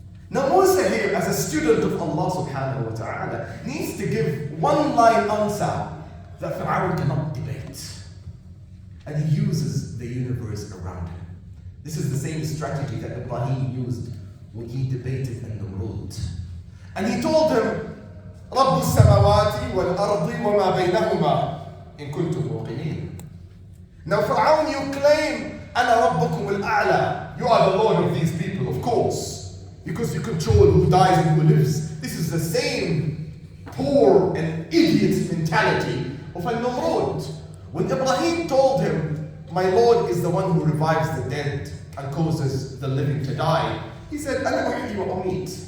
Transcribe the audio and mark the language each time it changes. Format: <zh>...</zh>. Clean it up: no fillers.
<en>Now Musa here, as a student of Allah subhanahu wa ta'ala, needs to give one-line answer that Fir'aun cannot debate. And he uses the universe around him. This is the same strategy that Ibrahim used when he debated Namrud. And he told him,</en> <ar>رَبُّ السَّمَوَاتِ وَالْأَرْضِ وَمَا بَيْنَهُمَا إِن كُنتُمْ مُوقِنِينَ.</ar> <en>Now Fir'aun, you claim,</en> <ar>أَنَا رَبُّكُمُ الْأَعْلَى.</ar> <en>You are the Lord of these people, of course, because you control who dies and who lives. This is the same poor and idiot mentality of Namrud. When Ibrahim told him, my Lord is the one who revives the dead and causes the living to die, he said,</en> <ar>أَنَا أُحْيِي وَأُمِيتُ.</ar>